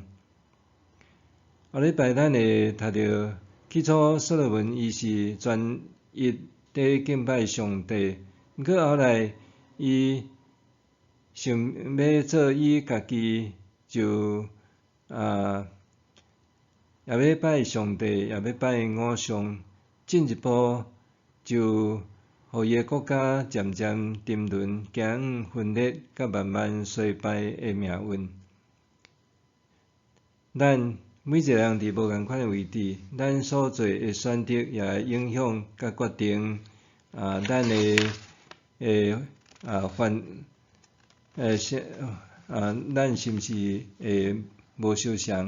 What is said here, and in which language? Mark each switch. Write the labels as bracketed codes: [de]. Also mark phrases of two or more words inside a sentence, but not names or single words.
[nan] 后礼拜咱会读到，起初所罗门伊是专一伫敬拜上帝，毋过后来伊想要做伊家己就也要拜上帝，也要拜偶像，进一步就互伊的国家渐渐沉沦、行远分裂，甲慢慢衰败的命运。咱每一个人伫无共款的位置，咱所做的选择也会影响甲决定咱的咱是毋是会无相像？